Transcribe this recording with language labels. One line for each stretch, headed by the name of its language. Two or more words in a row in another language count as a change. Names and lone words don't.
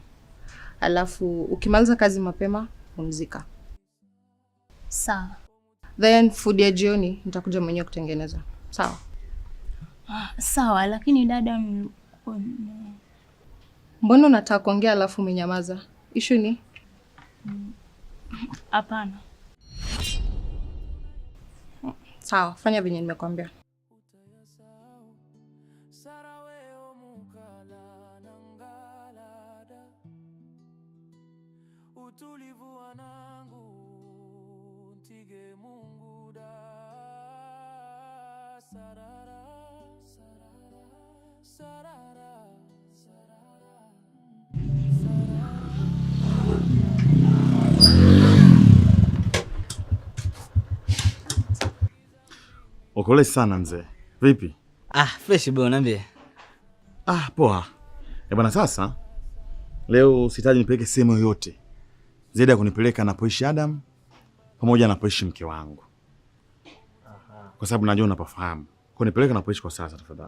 Swahili: Alafu ukimaliza kazi mapema, pumzika. Sawa.
English: Then food
Swahili: ya jioni nitakuja mwenyewe kutengeneza. Sawa? Sawa, lakini dada mbona unataka kuongea alafu umenyamaza? Issue ni? Hapana. Sawa, fanya venye nimekwambia. Utulivu wanangu ntige Mungu da sarara sarara sarara sarara. Okole sana mzee. Vipi?
English: Fresh bro,
Swahili: niambie. Poa. Bwana sasa leo sitaji nipeleke sehemu yoyote zaidi ya kunipeleka anapoishi Adam pamoja na anapoishi mke wangu. Kwa sababu najua unapafahamu. Kwa nipeleka anapoishi kwa sasa tafadhali.